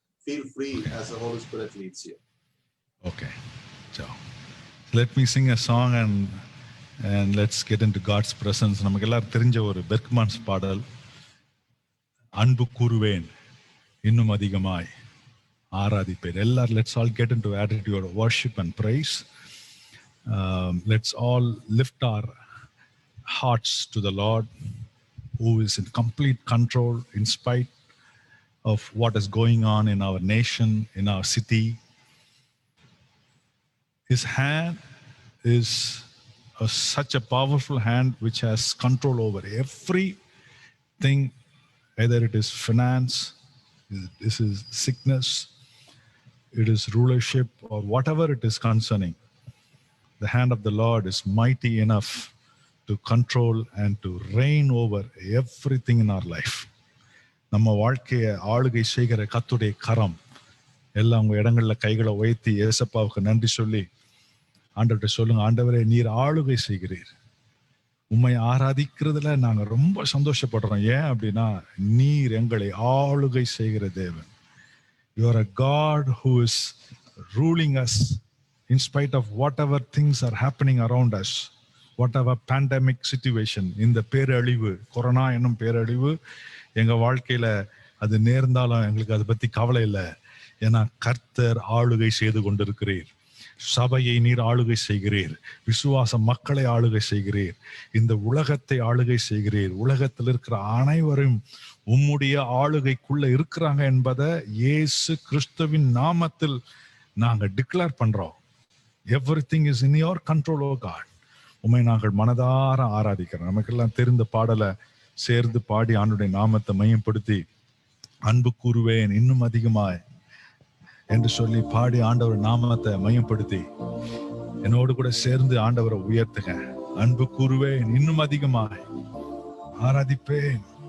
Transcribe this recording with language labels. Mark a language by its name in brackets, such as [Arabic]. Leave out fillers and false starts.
[English] Feel free as the Holy Spirit leads you. Okay, so let me sing a song and let's get into God's presence. [Tamil] நமக்கு எல்லாரும் தெரிஞ்ச ஒரு Bergmans பாடல், அன்பு கூறுவேன் இன்னும் அதிகமாய் ஆராதிப்பேன். எல்லாரும் [English] let's all get into attitude of worship and praise. Let's all lift our hearts to the Lord, who is in complete control in spite of what is going on in our nation, in our city. His hand is such a powerful hand which has control over everything, either it is finance, this is sickness, it is rulership, or whatever it is concerning. The hand of the Lord is mighty enough to control and to reign over everything in our life. [Tamil] நம்ம வாழ்க்கையை ஆளுகை செய்கிற கர்த்தருடைய கரம். எல்லாம் உங்க இடங்கள்ல கைகளை உயர்த்தி ஏசப்பாவுக்கு நன்றி சொல்லி ஆண்டவர்கிட்ட சொல்லுங்க, ஆண்டவரே நீர் ஆளுகை செய்கிறீர். உம்மை ஆராதிக்கிறதுல நாங்க ரொம்ப சந்தோஷப்படுறோம். ஏன் அப்படின்னா நீர் எங்களை ஆளுகை செய்கிற தேவன். [English] You are a God who is ruling us in spite of whatever things are happening around us. Whatever pandemic situation, [Tamil] இந்த பேரழிவு, கொரோனா என்னும் பேரழிவு எங்க வாழ்க்கையில அது நேர்ந்தாலும் எங்களுக்கு அதை பத்தி கவலை இல்லை. ஏன்னா கர்த்தர் ஆளுகை செய்து கொண்டிருக்கிறீர். சபையை நீர் ஆளுகை செய்கிறீர். விசுவாச மக்களை ஆளுகை செய்கிறீர். இந்த உலகத்தை ஆளுகை செய்கிறீர். உலகத்தில் இருக்கிற அனைவரும் உம்முடைய ஆளுகைக்குள்ள இருக்கிறாங்க என்பதை இயேசு கிறிஸ்துவின் நாமத்தில் நாங்க டிக்ளேர் பண்றோம். [English] Everything is in your control, O God. [Tamil] உம்மை நாங்கள் மனதார ஆராதிக்கிறோம். நமக்கெல்லாம் தெரிந்த பாடலை சேர்ந்து பாடி ஆண்டுடைய நாமத்தை மையப்படுத்தி அன்பு கூறுவேன் இன்னும் அதிகமாய் என்று சொல்லி பாடி ஆண்டவர் நாமத்தை மையப்படுத்தி என்னோடு கூட சேர்ந்து ஆண்டவரை உயர்த்துங்க. அன்பு கூறுவேன் இன்னும் அதிகமாய் ஆராதிப்பேன்.